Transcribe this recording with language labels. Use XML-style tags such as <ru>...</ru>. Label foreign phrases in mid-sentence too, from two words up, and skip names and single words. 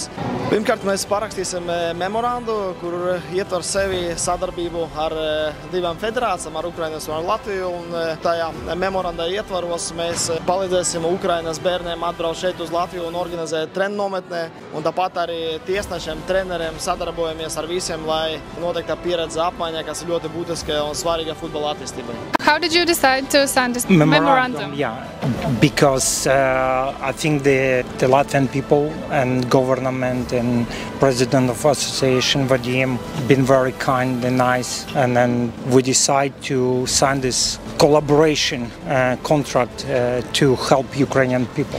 <lv>Pirmkārt, mēs parakstīsim memorandu, kur ietver sevi sadarbību ar 2 federācijām, ar Ukrainas un ar Latviju. Un tajā memorandā ietvaros mēs palīdzēsim Ukrainas bērniem atbraukt šeit uz Latviju un organizēt treniņu nometnē. Un tāpat arī tiesnešiem, treneriem sadarbojamies ar visiem, lai noteikta pieredze apmaiņā, kas ir ļoti būtiska un svarīga futbola attīstībai.</lv> <en>How did you decide to sign this memorandum? Yeah, because I think the Latvian people and government and president of association Vadim been very kind and nice, and then we decide to sign this collaboration contract to help Ukrainian people.</en>